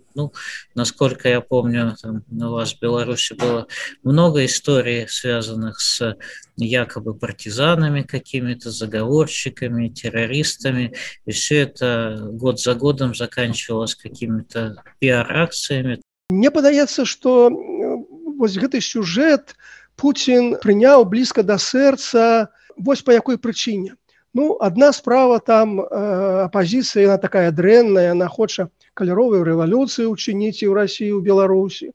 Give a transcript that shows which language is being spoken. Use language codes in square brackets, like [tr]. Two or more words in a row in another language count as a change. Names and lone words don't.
[ru] Ну, насколько я помню, там у вас в Беларуси было много историй, связанных с якобы партизанами какими-то, заговорщиками, террористами, и все это год за годом заканчивалось какими-то пиар-акциями. [be] Мне падаецца, што вось гэты сюжэт Путін прыняў блізка да сэрца, вось па якой прычыне. Ну, адна справа там апазіцыя, яна такая дрэнная, яна хоча каляровую рэвалюцыю ўчыніць і ў Расіі, і ў Беларусі.